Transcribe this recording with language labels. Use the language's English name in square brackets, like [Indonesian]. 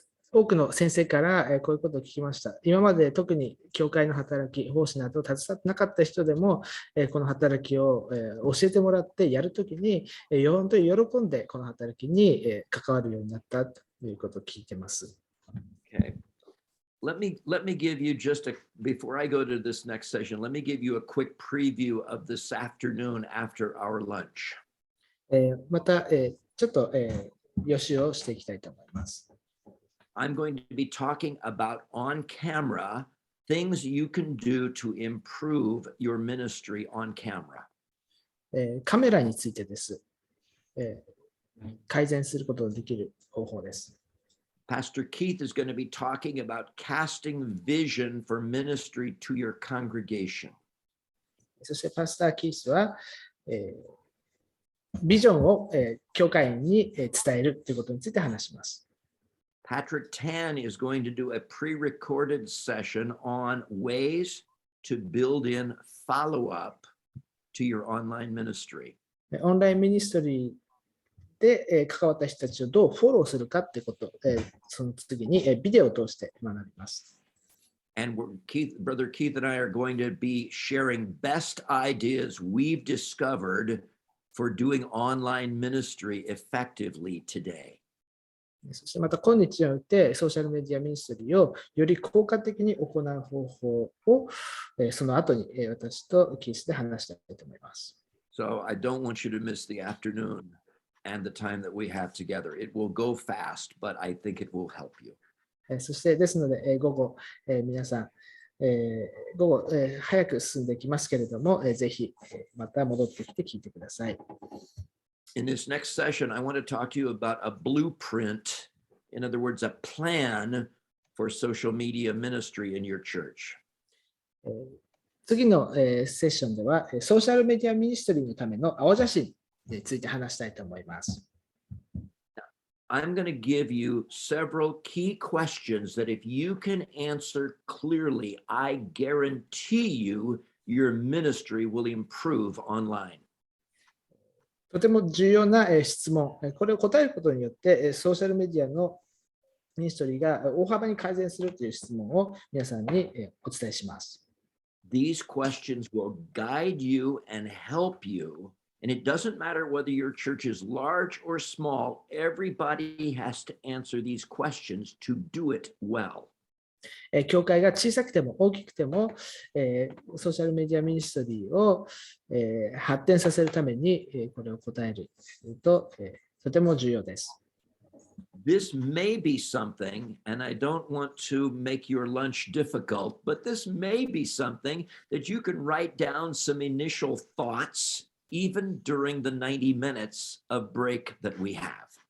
[Japanese] 多くの先生からこういうことを聞きました。今まで特に教会の働き、奉仕などを携わってなかった人でも、この働きを教えてもらってやるときに、本当に喜んでこの働きに関わるようになったということを聞いています。 [English] Okay. Let me give you before I go to this next session, let me give you a quick preview of this afternoon after our lunch. [Japanese] また、ちょっと予習をしていきたいと思います。 [English] I'm going to be talking about on camera things you can do to improve your ministry on camera. [Japanese] カメラについてです。改善することができる方法です。 [English] Pastor Keith is going to be talking about casting vision for ministry to your congregation. [Japanese] そしてパスター・キースは、ビジョンを、教会員に伝えるということについて話します。 [English] Patrick Tan is going to do a pre-recorded session on ways to build in follow-up to your online ministry. [Japanese] オンラインミニストリーで関わった人たちをどうフォローするかということ、その次にビデオを通して学びます。 [English] And Brother Keith and I are going to be sharing best ideas we've discovered for doing online ministry effectively today. [Japanese] そしてまた今日においてソーシャルメディアミニストリーをより効果的に行う方法をその後に私とキースで話したいと思います。 [English] So I don't want you to miss the afternoon and the time that we have together. It will go fast, but I think it will help you. [Japanese] そしてですので午後皆さん午後早く進んでいきますけれどもぜひまた戻ってきて聞いてください。 [English] In this next session, I want to talk to you about a blueprint, in other words, a plan for social media ministry in your church. [Japanese] 次のセッションではソーシャルメディアミニストリーのための青写真について話したいと思います。 [English] I'm going to give you several key questions that if you can answer clearly, I guarantee you your ministry will improve online. [Japanese] とても重要な質問、これを答えることによってソーシャルメディアのミニストリーが大幅に改善するという質問を皆さんにお伝えします。 [English] These questions will guide you and help you, and it doesn't matter whether your church is large or small, everybody has to answer these questions to do it well. [Japanese] 教会が小さくても大きくても、ソーシャルメディアミニストリーを、発展させるために、これを答えると、とても重要です。 [English] This may be something, and I don't want to make your lunch difficult, but this may be something that you can write down some initial thoughts even during the 90 minutes of break that we have.